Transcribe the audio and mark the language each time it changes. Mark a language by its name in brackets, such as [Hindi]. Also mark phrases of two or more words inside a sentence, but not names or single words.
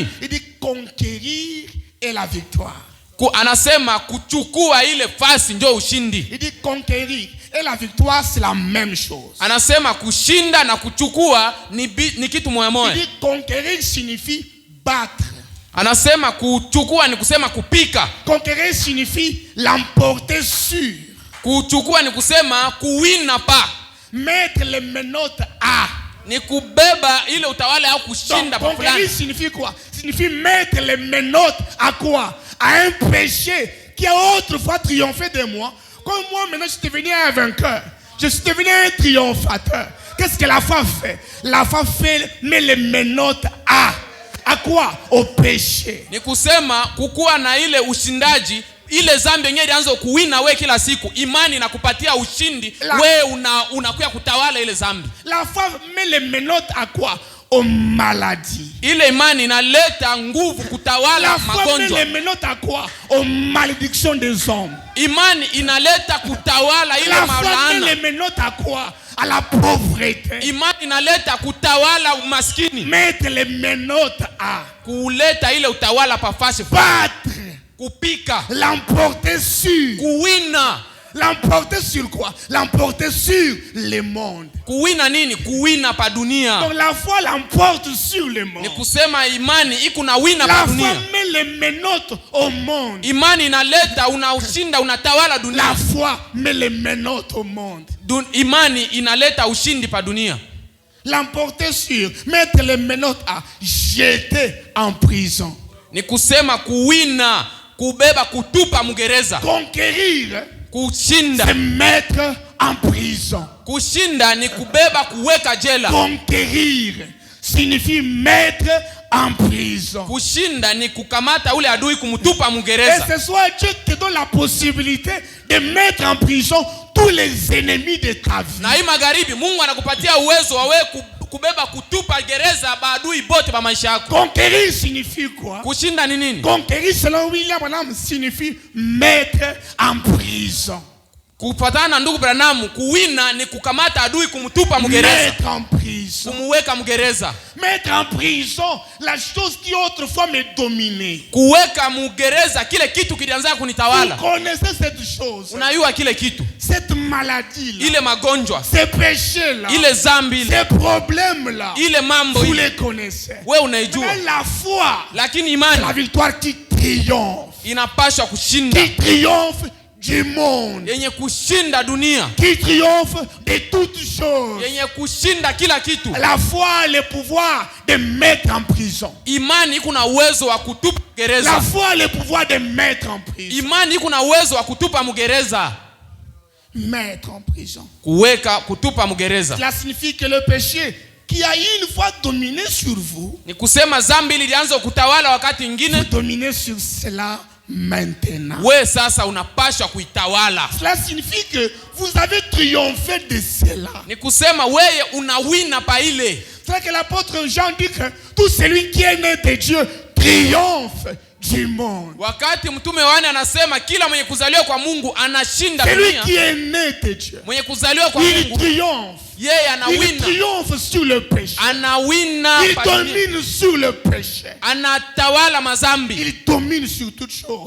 [French] Il dit conquérir et la victoire. [Swahili] Anasema kuchukua ile fasi ndio ushindi. [French] Il dit conquérir et la victoire c'est la même chose. [Swahili] Anasema kushinda na kuchukua ni kitu moja moja. [French] Il dit conquérir signifie battre. [Swahili] Anasema kuchukua ni kusema kupika. [French] Conquérir signifie l'emporter sur. [Swahili] Kuchukua ni kusema kuwina pa. [French] Mettre les menottes à. [Swahili] Ni kubeba ile utawala au kushinda pa fulani. [French] Conquérir signifie quoi? Signifie mettre les menottes à quoi? À un péché qui a autrefois triomphé de moi. Comme moi maintenant je suis devenu un vainqueur. Je suis devenu un triomphateur. Qu'est-ce que la foi fait? La foi met les menottes à quoi? Au péché. [Swahili] Ni kusema kukuwa na ile ushindaji ile zambi yenyewe ilianza kuwina we kila siku, imani inakupatia ushindi, we unakuya kutawala ile zambi. [French] La foi met les menottes à quoi? Aux maladies. [Swahili] Ile imani inaleta nguvu kutawala magonjwa. [French] La foi met les menottes à quoi? Aux malédictions des hommes. [Swahili] Imani inaleta kutawala ile malaana. [French] La foi met les menottes à quoi? À la pauvreté. [Swahili] Imani inaleta kutawala umaskini. [French] Mettre les menottes à [Swahili] kuleta ile utawala pafasi. [French] Battre. [Swahili] Kupika. [French] L'emporter sur. [Swahili] Kuwina. [French] L'emporter sur quoi? L'emporter sur le monde. [Swahili] Kuwina nini? Kuwina pa dunia. [French] Donc la foi l'emporte sur le monde. [Swahili] Ni kusema imani iko na wina pa dunia. [French] La foi met les menottes au monde. [Swahili] Imani inaleta unashinda unatawala dunia. [French] La foi met les menottes au monde. [Swahili] Imani inaleta ushindi pa dunia. [French] L'emporter sur, mettre les menottes à, jeter en prison. [Swahili] Ni kusema kuwina, kubeba, kutupa mgereza. [French] Conquérir, [Swahili] kushinda, [French] c'est mettre en prison. [Swahili] Kushinda ni kubeba, kuweka jela. [French] Conquérir signifie mettre en prison. [Swahili] Kushinda ni kukamata ule adui kumtupa mgereza. [French] Et ce soir Dieu te donne la possibilité de mettre en prison tous les ennemis de ta vie. [Swahili] Na hii magharibi Mungu anakupatia uwezo wa wewe kubeba, kutupa gereza maadui bote ba maisha yako. [French] Conquérir signifie quoi? [Swahili] Kushinda ni nini? [French] Conquérir selon William Branham signifie mettre en prison. [Swahili] Kufuatana na ndugu Branham, kuwina ni kukamata adui kumtupa mgereza. [French] Mettre en prison. [Swahili] Kumuweka mgereza. [French] Mettre en prison la chose qui autrefois me dominait. [Swahili] Kuweka mgereza kile kitu kilianza kunitawala. [French] Vous connaissez cette chose? [Swahili] Unayua kile kitu. [French] Cette maladie là. [Swahili] Ile magonjwa. [French] Ces péchés là. [Swahili] Ile zambi ile. [French] Ces problèmes là. [Swahili] Ile mambo [French] vous [Swahili] ile. [French] les connaissez. [Swahili] Wewe unaijua. [French] Mais la foi. [Swahili] Lakini imani. [French] La victoire qui triomphe. [Swahili] Inapaswa kushinda. [French] Qui triomphe du monde. [Swahili] Yenye kushinda dunia. [French] Qui triomphe de toutes choses. [Swahili] Yenye kushinda kila kitu. [French] La foi a le pouvoir de mettre en prison. [Swahili] Imani iko na uwezo wa kutupa gereza. [French] La foi a le pouvoir de mettre en prison. [Swahili] Imani iko na uwezo wa kutupa mgereza. [French] Mettre en prison. [Swahili] Kuweka, kutupa mgereza. [French] Cela signifie que le péché qui a une fois dominé sur vous, [Swahili] ni kusema zambi ilianza kutawala wakati mwingine, [French] vous dominez sur cela maintenant. [Swahili] We sasa unapaswa kuitawala. [French] Cela signifie que vous avez triomphé de cela. [Swahili] Ni kusema wewe unawina pa ile. [French] C'est que l'apôtre Jean dit que tout celui qui est né de Dieu triomphe du monde. [Swahili] Wakati mtume Yohane anasema kila mwenye kuzaliwa kwa Mungu anashinda dunia. [French] Celui qui est né de Dieu, [Swahili] mwenye kuzaliwa kwa Mungu, [French] il triomphe. [Swahili] Yeye anawina. [French] Il triomphe sur le péché. [Swahili] Anawina. [French] Il domine sur le péché. [Swahili] Anatawala mazambi. [French] Il domine sur toutes choses.